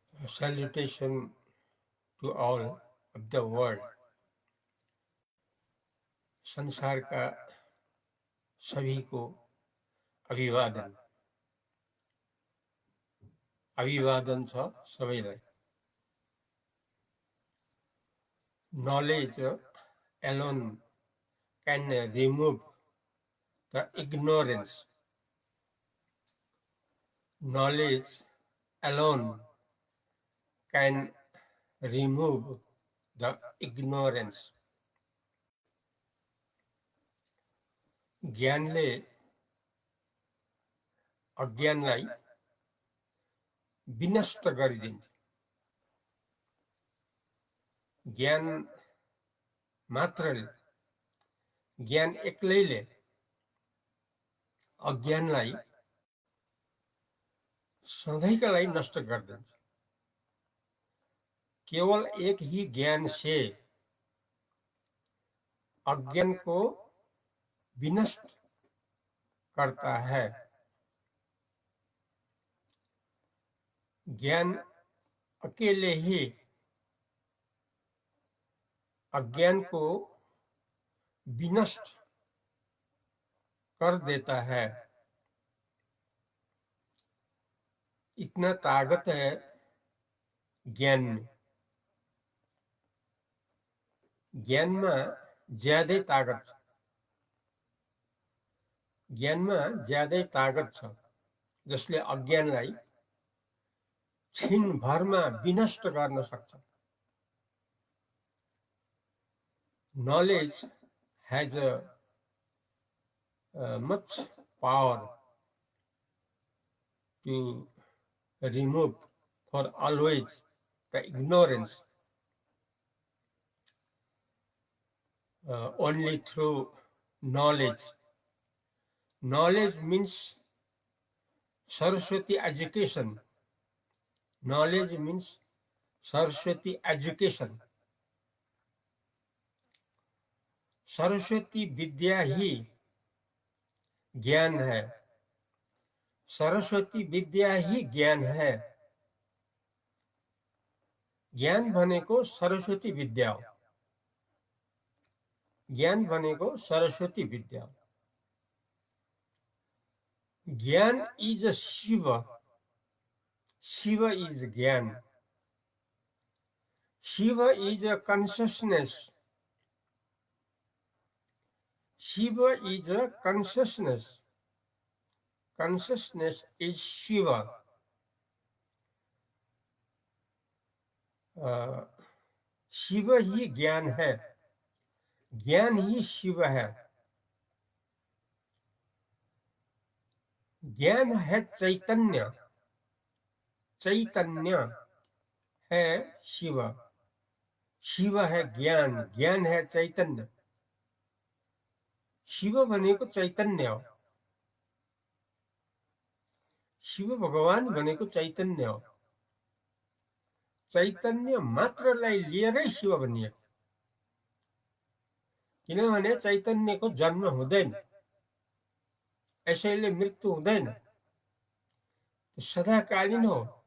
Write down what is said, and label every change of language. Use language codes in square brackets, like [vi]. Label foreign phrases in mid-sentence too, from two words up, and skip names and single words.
[en] Salutation to all of the world. [hi] संसार का सभी को अभिवादन. [ne] अभिवादन छ सबैलाई. [en] Knowledge alone can remove the ignorance. Knowledge alone can remove the ignorance. [ne] ज्ञानले अज्ञानलाई विनष्ट गरिदिन्छ. ज्ञान मात्रले, ज्ञान एक्लैले अज्ञानलाई सधैँका लागि नष्ट गरिदिन्छ. [hi] केवल एक ही ज्ञान से अज्ञान को विनष्ट करता है. ज्ञान अकेले ही अज्ञान को विनष्ट कर देता है. इतना ताकत है ज्ञान में. [ne] ज्ञान में ज्यादै ताकत छ. ज्ञान में ज्यादै ताकत छ जसले अज्ञानलाई क्षण भरमा विनष्ट गर्न सक्छ. [en] Knowledge has much power to remove for always the ignorance. Only through knowledge. Knowledge means Saraswati education. Knowledge means Saraswati education. [hi] सरस्वती विद्या ही ज्ञान है. सरस्वती विद्या ही ज्ञान है. [ne] ज्ञान भनेको सरस्वती विद्या हो. ज्ञान भनेको सरस्वती विद्या हो. [en] Gyan is Shiva. Shiva is Gyan. Shiva is consciousness. Shiva is a consciousness. Consciousness is Shiva. [hi] शिव ही ज्ञान है. ज्ञान ही शिव है. ज्ञान है चैतन्य. चैतन्य है शिव. शिव है ज्ञान. ज्ञान है चैतन्य. [ne] शिव भनेको चैतन्य हो. शिव भगवान भनेको चैतन्य हो. चैतन्य मात्रलाई लिएरै शिव भनिएको. किनभने चैतन्यको जन्म हुँदैन, यसैले मृत्यु हुँदैन, सदाकालीन हो.